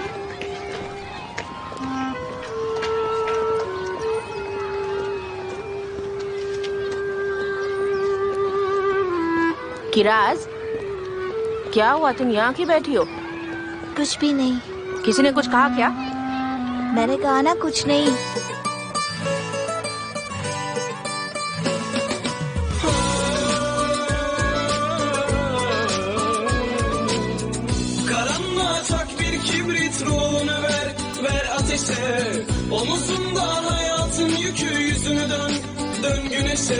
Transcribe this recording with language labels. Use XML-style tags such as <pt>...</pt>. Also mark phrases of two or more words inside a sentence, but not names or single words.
<hi>किराज, क्या हुआ? तुम यहाँ क्यों बैठी हो? कुछ भी नहीं। किसी ने कुछ कहा क्या? मैंने कहा ना, कुछ नहीं।</hi> <tr>Karanlığa bir kibrit ruhunu ver ateşe. Omuzunda hayatın yükü, yüzünü dön güneşe.</tr>